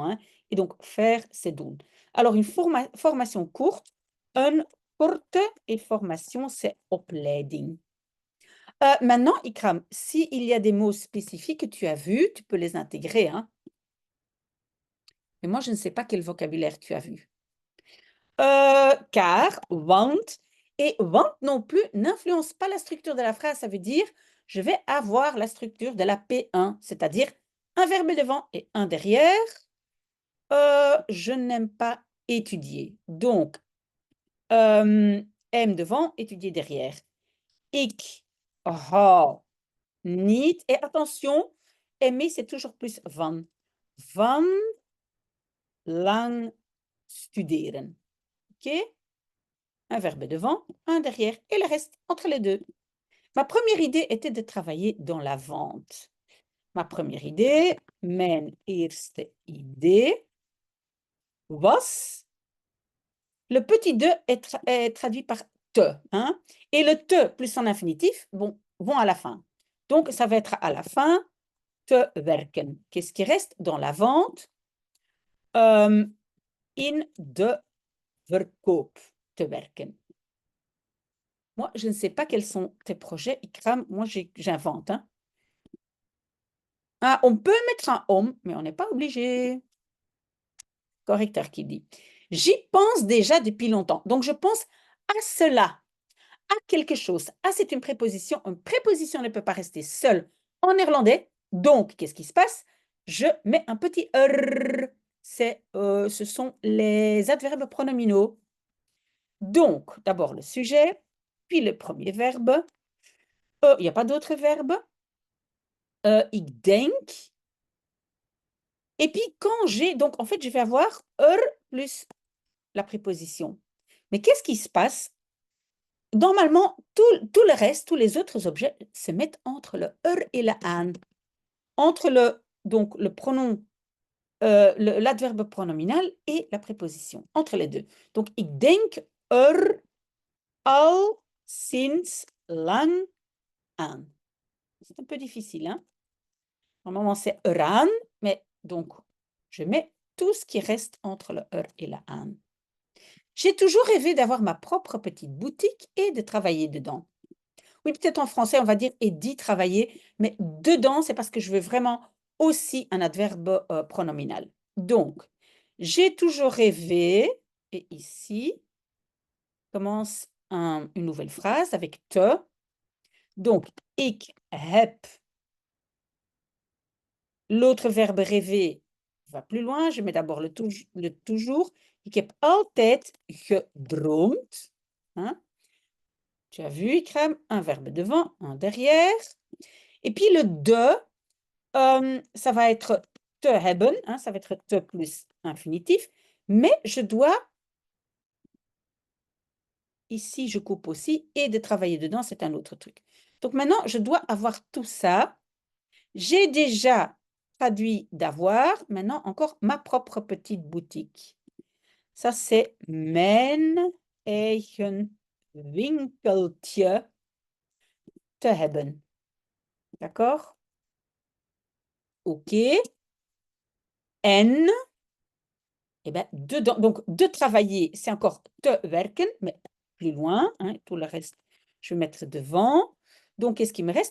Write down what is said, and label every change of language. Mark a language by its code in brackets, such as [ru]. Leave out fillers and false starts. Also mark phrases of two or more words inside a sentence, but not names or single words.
[fr] Hein, et donc, faire, c'est doen. Alors, une formation courte, [nl] een korte, [fr] et formation, c'est opleiding. Maintenant, Ikram, s'il y a des mots spécifiques que tu as vus, tu peux les intégrer. Hein. Mais moi, je ne sais pas quel vocabulaire tu as vu. Car, want, et want non plus n'influence pas la structure de la phrase. Ça veut dire, je vais avoir la structure de la P1, c'est-à-dire un verbe devant et un derrière. Je n'aime pas étudier. Donc, aime devant, étudier derrière. [nl] Ik hou niet. [fr] Et attention, aimer, c'est toujours plus van. [nl] Van lang studeren. [fr] OK? Un verbe devant, un derrière et le reste entre les deux. Ma première idée était de travailler dans la vente. Ma première idée, [nl] mijn eerste idee, was. [fr] Le petit de est traduit par te. Hein? Et le te plus son infinitif vont à la fin. Donc, ça va être à la fin, [nl] te werken. [fr] Qu'est-ce qui reste dans la vente? [nl] In de verkoop, te werken. [fr] Moi, je ne sais pas quels sont tes projets, Ikram. Moi, j'invente. Hein? Ah, on peut mettre un homme, mais on n'est pas obligé. Correcteur qui dit. J'y pense déjà depuis longtemps. Donc, je pense à cela, à quelque chose. Ah, c'est une préposition. Une préposition ne peut pas rester seule. En néerlandais, Donc, qu'est-ce qui se passe? Je mets un petit R. Ce sont les adverbes pronominaux. Donc, d'abord le sujet, puis le premier verbe. Il n'y a pas d'autre verbe. [nl] Ik denk. [fr] Et puis, quand j'ai... Donc, en fait, je vais avoir plus la préposition. Mais qu'est-ce qui se passe? Normalement, tout le reste, tous les autres objets se mettent entre le et la aan. Entre donc, le pronom, l'adverbe pronominal et la préposition. Entre les deux. Donc, [nl] ik denk al sinds lang aan. [fr] C'est un peu difficile, hein? Normalement, c'est eraan, mais donc, je mets tout ce qui reste entre le et la aan. J'ai toujours rêvé d'avoir ma propre petite boutique et de travailler dedans. Oui, peut-être en français, on va dire et d'y travailler, mais dedans, c'est parce que je veux vraiment aussi un adverbe pronominal. Donc, j'ai toujours rêvé, et ici commence une nouvelle phrase avec te. Donc, [nl] ik heb. [fr] L'autre verbe rêver va plus loin. Je mets d'abord le toujours. [nl] Ik heb altijd gedroomd. [fr] Hein? Tu as vu, Ikram, un verbe devant, un derrière. Et puis le de, ça va être [nl] te hebben, [fr] hein, ça va être te plus infinitif. Mais je dois, ici je coupe aussi, et de travailler dedans, c'est un autre truc. Donc maintenant, je dois avoir tout ça. J'ai déjà traduit d'avoir, maintenant encore ma propre petite boutique. Ça, c'est [nl] mijn eigen winkeltje te hebben. [fr] D'accord? OK. En, eh bien, dedans, donc de travailler, c'est encore [nl] te werken, [fr] mais plus loin, hein, tout le reste, je vais mettre devant. Donc, qu'est-ce qui me reste?